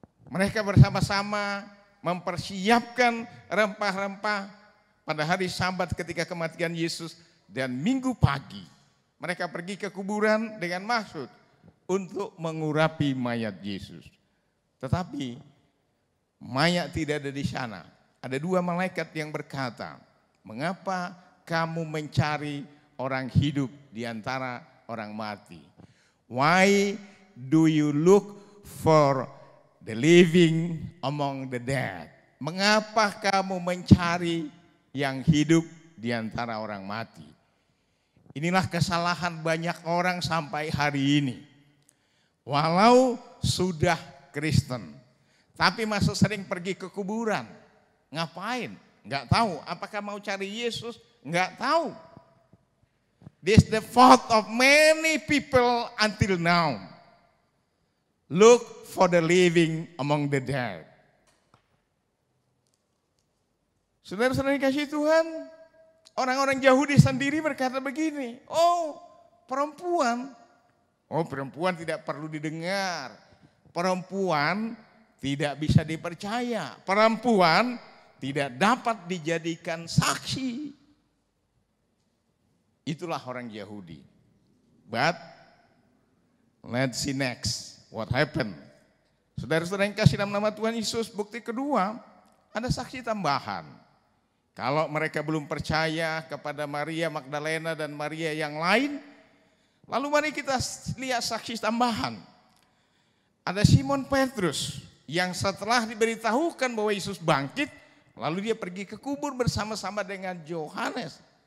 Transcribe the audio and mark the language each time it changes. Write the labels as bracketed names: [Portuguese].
[Indonesian] Mereka bersama-sama mempersiapkan rempah-rempah pada hari Sabat ketika kematian Yesus, dan Minggu pagi mereka pergi ke kuburan dengan maksud untuk mengurapi mayat Yesus. Tetapi mayat tidak ada di sana. Ada dua malaikat yang berkata, mengapa kamu mencari orang hidup di antara orang mati? [English] Why do you look for the living among the dead? [Indonesian] Mengapa kamu mencari yang hidup di antara orang mati? Inilah kesalahan banyak orang sampai hari ini. Walau sudah Kristen, tapi masih sering pergi ke kuburan. Ngapain? Nggak tahu. Apakah mau cari Yesus? Nggak tahu. [English] This is the fault of many people until now. Look for the living among the dead. [Indonesian] Saudara-saudara dikasihi Tuhan, orang-orang Yahudi sendiri berkata begini, oh perempuan tidak perlu didengar, perempuan tidak bisa dipercaya, perempuan tidak dapat dijadikan saksi. Itulah orang Yahudi. [English] But let's see next what happened. [Indonesian] Saudara-saudara yang kasih dalam nama Tuhan Yesus, bukti kedua, ada saksi tambahan. Kalau mereka belum percaya kepada Maria Magdalena dan Maria yang lain, lalu mari kita lihat saksi tambahan. Ada Simon Petrus yang setelah diberitahukan bahwa Yesus bangkit, lalu dia pergi ke kubur bersama-sama dengan Yohanes.